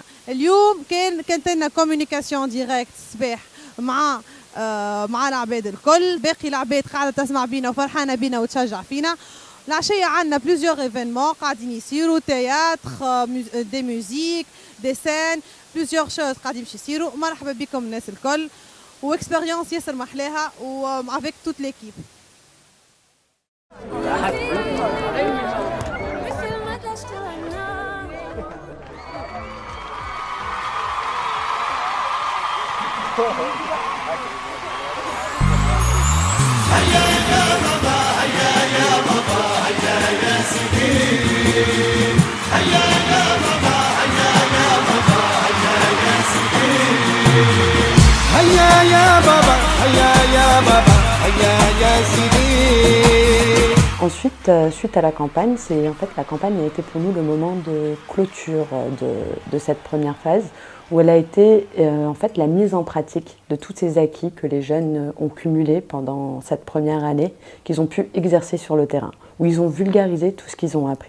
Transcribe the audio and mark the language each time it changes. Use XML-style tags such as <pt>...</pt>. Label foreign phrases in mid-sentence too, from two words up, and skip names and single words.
<ar>اليوم كانت لنا</ar> <fr>communication directe</fr> <ar>الصباح مع العباد الكل، باقي العباد قاعدة تسمع بينا وفرحانة بينا وتشجع فينا. العشية عندنا</ar> <fr>plusieurs événements</fr> <ar>قاعدين يصيروا،</ar> <fr>théâtre, de musique, de scène, plusieurs shows</fr> <ar>قاعدين باش يصيروا. مرحبا بكم الناس الكل، واكسبيريونس ياسر محلاها</ar> <fr>et avec toute l'équipe.</fr> <ar>هيا يا بابا هيا يا بابا هيا يا سيدي، هيا يا بابا هيا يا بابا هيا يا سيدي، هيا يا بابا هيا يا بابا هيا يا سيدي.</ar> <fr>Ensuite, suite à la campagne, la campagne a été pour nous le moment de clôture de cette première phase, où elle a été en fait la mise en pratique de tous ces acquis que les jeunes ont cumulés pendant cette première année, qu'ils ont pu exercer sur le terrain, où ils ont vulgarisé tout ce qu'ils ont appris.</fr>